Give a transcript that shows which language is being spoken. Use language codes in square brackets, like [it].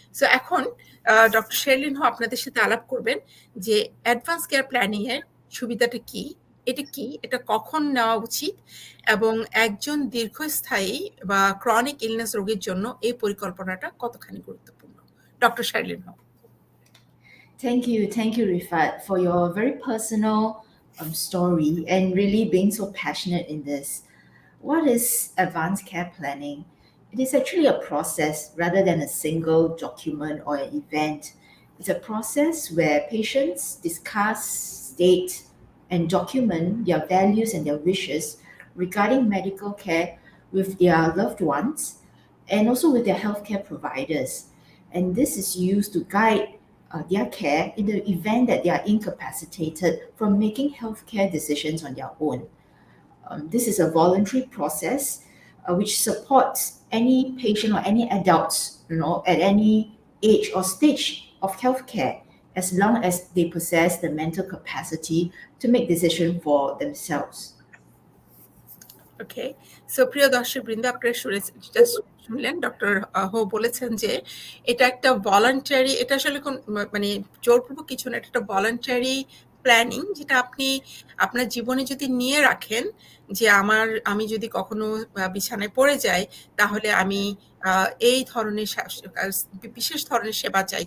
[bn] So এখন doctor শেরলিন আপনাদের সাথে আলাপ করবেন যে অ্যাডভান্স কেয়ার প্ল্যানিং এর সুবিধাটা কি, এটা কখন নেওয়া উচিত, এবং একজন দীর্ঘস্থায়ী বা ক্রনিক ইলনেস রোগীর জন্য এই পরিকল্পনাটা কতখানি গুরুত্বপূর্ণ। Doctor শেরলিন। [en] Thank you, Rifat, for your very personal story and really being so passionate in this. What is advanced care planning? It is actually a process rather than a single document or an event. It's a process where patients discuss, state, and document their values and their wishes regarding medical care with their loved ones and also with their healthcare providers. And this is used to guide their care in the event that they are incapacitated from making healthcare decisions on their own. This is a voluntary process which supports any patient or any adults, at any age or stage of healthcare, as long as they possess the mental capacity to make decisions for themselves. [bn] Okay, so প্রিয় দর্শকবৃন্দ, আপনারা শুনলেন doctor হো বলেছেন যে এটা একটা voluntary, এটা আসলে মানে জোরপূর্বক কিছু না, এটা একটা ভলান্টারি প্ল্যানিং, যেটা আপনি আপনার জীবনে যদি নিয়ে রাখেন যে আমি যদি কখনো বিছানায় পড়ে যাই, তাহলে আমি এই ধরনের বিশেষ ধরনের সেবা চাই।